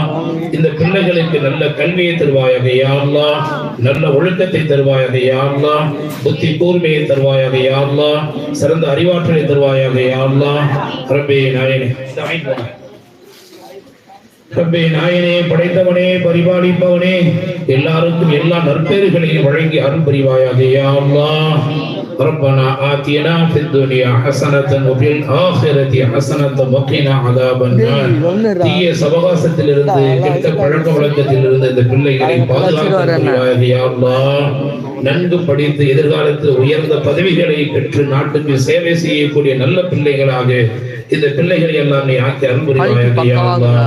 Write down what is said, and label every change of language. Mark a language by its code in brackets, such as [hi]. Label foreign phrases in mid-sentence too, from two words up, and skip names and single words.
[ta] இந்த பிள்ளைகளுக்கு நல்ல கல்வியை தருவாயாக [ar] يا الله, [ta] நல்ல ஒழுக்கத்தை தருவாயாக [ar] يا الله, [ta] புத்தி கூர்மையை தருவாயாக [ar] يا الله, [ta] சிறந்த அறிவாற்றலை தருவாயாக [ar] يا الله. [ta] ரப்பே நாயனே, ரப்பே நாயனே, படைத்தவனே, பரிபாலிப்பவனே, எல்லாருக்கும் எல்லா நற்பேறுகளையும் வழங்கி அருள் புரிவாயாக [ar] يا الله. ربنا آتنا في الدنيا حسنة وفي الآخرة حسنة وقنا عذاب النار. [ta] தீய சவகாசத்திலிருந்து, கெட்ட பழக்க வழக்கத்திலிருந்து இந்த பிள்ளைகளை பாதுகாக்க [ar] يا الله. [ta] நன்கு படித்து எதிர்காலத்தில் உயர்ந்த பதவிகளை பெற்று நாட்டுக்கு சேவை செய்யக்கூடிய நல்ல பிள்ளைகளாக இந்த பிள்ளைகளை எல்லாம் நீ ஆக்கி அருள் புரிவாயாக [ar] يا الله.